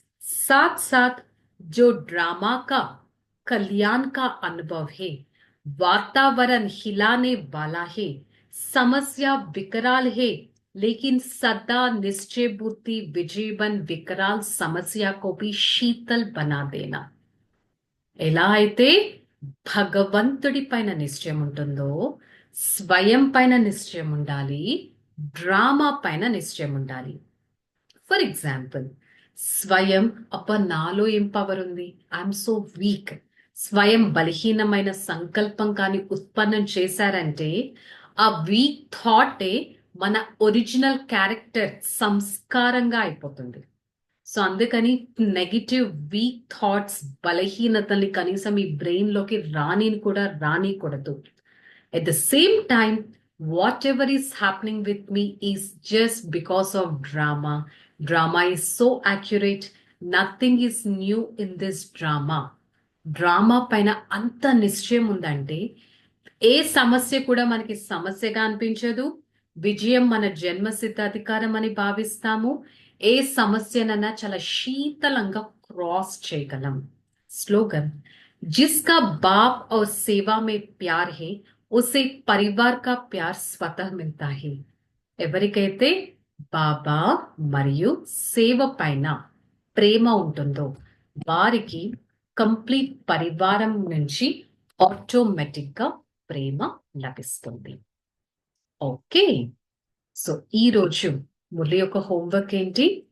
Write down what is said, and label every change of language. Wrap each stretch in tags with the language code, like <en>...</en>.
<hi>साथ साथ जो ड्रामा का कल्याण का अनुभव है, वातावरण हिलाने वाला है, समस्या विकराल है, लेकिन सदा निश्चय बुद्धि विजीवन विकराल समस्या को भी शीतल बना देना।</hi> <te>ఎలా అయితే భగవంతుడి పైన నిశ్చయం ఉంటుందో స్వయం పైన నిశ్చయం ఉండాలి, డ్రామా పైన నిశ్చయం ఉండాలి.</te> <en>for example,</en> <te>స్వయం నాలో ఏం పవర్ ఉంది,</te> <en>I'm so weak,</en> <te>స్వయం బలహీనమైన సంకల్పం కానీ ఉత్పన్నం చేశారంటే ఆ వీక్ థాటే మన ఒరిజినల్ క్యారెక్టర్ సంస్కారంగా అయిపోతుంది. సో అందుకని నెగిటివ్ వీక్ థాట్స్, బలహీనతల్ని కనీసం ఈ బ్రెయిన్ లోకి కూడా రానికూడదు.</te> <en>At the same time, whatever is happening with me is just because of drama. Drama is so accurate, nothing is new in this drama.</en> <te>Drama పైన అంత నిశ్చయం ఉందంటే ఏ సమస్య కూడా మనకి సమస్యగా అనిపించదు. విజయం మన జన్మసిద్ధ అధికారం అని భావిస్తాము. ఏ సమస్యనన్నా చాలా శీతలంగా क्रॉस చేయగలం.</te> <hi>स्लोगन, जिसका बाप और सेवा में प्यार है उसे परिवार का प्यार स्वतः मिलता है.</hi> <te>ఎవరికైతే బాబా మరియు సేవ పైన ప్రేమ ఉంటుందో వారికి కంప్లీట్ పరివారం నుంచి ఆటోమేటిక్ గా ప్రేమ లభిస్తుంది. ఓకే, సో ఈ రోజు మురళి యొక్క హోంవర్క్ ఏంటి?</te>